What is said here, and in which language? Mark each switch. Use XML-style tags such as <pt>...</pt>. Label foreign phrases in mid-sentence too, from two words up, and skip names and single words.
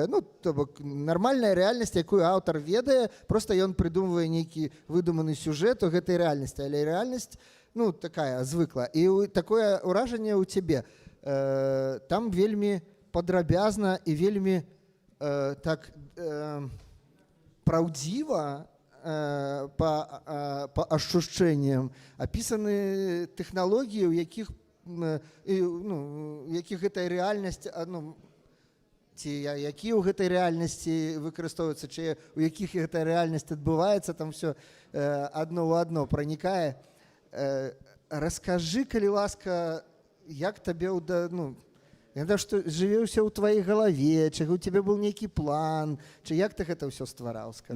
<be>Ну, то бок, нармальная рэальнасць, якую аўтар ведае, проста ён прыдумвае нейкі выдуманы сюжэт у гэтай рэальнасці, але рэальнасць, ну, такая, звыкла. І такое ўражанне ў цябе. Там вельмі падрабязна і вельмі так праўдзіва</be> <ru>по ощущениям описаны технологии,</ru> <be>у якіх гэта рэальнасць, ці які ў гэтай рэальнасці выкарыстоўваюцца, ці у якіх гэта рэальнасць адбываецца, там все адно ў адно пранікае. Раскажы, калі ласка, як табе што жыве ўсё ў тваёй галаве, ці у цябе быў нейкі план, ці як ты гэта ўсё ствараў, скажы?</be>